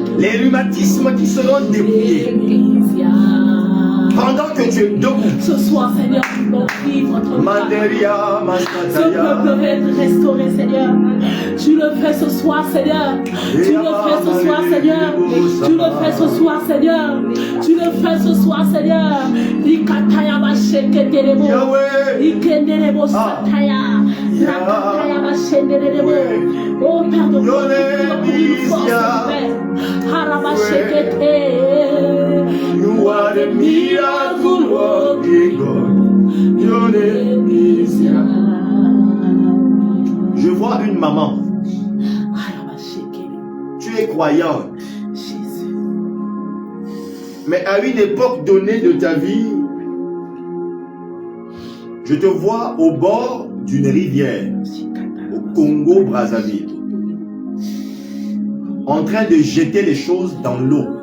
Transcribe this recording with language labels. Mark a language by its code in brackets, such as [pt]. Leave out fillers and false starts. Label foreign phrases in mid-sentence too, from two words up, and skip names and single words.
[fr] Les rhumatismes qui seront dépouillés. Pendant que tu es debout. Ce soir, Seigneur, nous voulons vivre ton parole. Ce peuple peut être restauré, Seigneur. Tu le fais ce soir, Seigneur. Tu le fais ce soir, Seigneur. Tu le fais ce soir, Seigneur. Tu le fais ce soir, Seigneur. Rikataya basheketerebo. Ikenderebo sataya. Rakataya bashenderebo. Oh Père de gloire, nous force, Père. Harabashekete. [en] You are the miracle working God. Your name is [fr] Je vois une maman. Tu es croyante. Mais à une époque donnée de ta vie, je te vois au bord d'une rivière, au Congo-Brazzaville, en train de jeter les choses dans l'eau.